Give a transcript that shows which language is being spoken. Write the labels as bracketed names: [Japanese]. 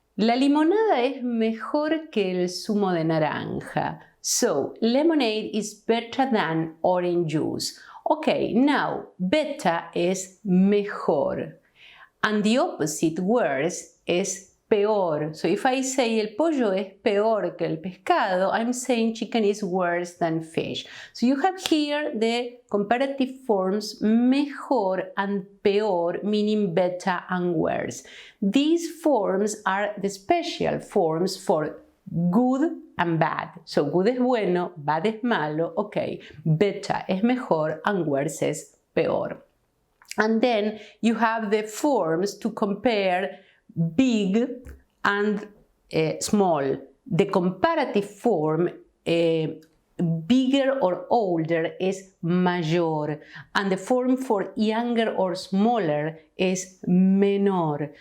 [Spanish] La limonada es mejor que el zumo de naranja. [English] So, lemonade is better than orange juice. Okay, now, better [Spanish] es mejor. [English] And the opposite words [Spanish] es peor. [English] So, if I say [Spanish] el pollo es peor que el pescado, [English] I'm saying chicken is worse than fish. So, you have here the comparative forms mejor and peor, meaning better and worse. These forms are the special forms for good and bad. So good [Spanish] es bueno, [English] bad [Spanish] es malo, [English] okay. Better [Spanish] es mejor [English] and worse [Spanish] es peor. [English] And then you have the forms to compare big and small. The comparative form bigger or older is mayor, and the form for younger or smaller is menor.